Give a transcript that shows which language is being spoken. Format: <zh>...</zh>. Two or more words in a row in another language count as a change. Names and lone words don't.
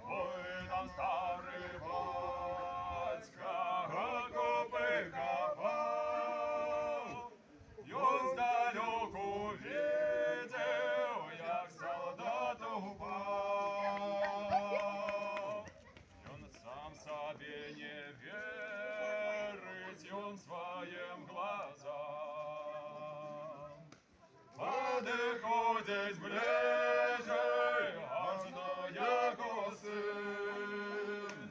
<uk>Ой, там старий батько копи копав, він здалеку видів, як солдат упав.</uk> <ru>Он сам себе не верит, он своим глазам. Подходит ближе, аж до его сын.</ru>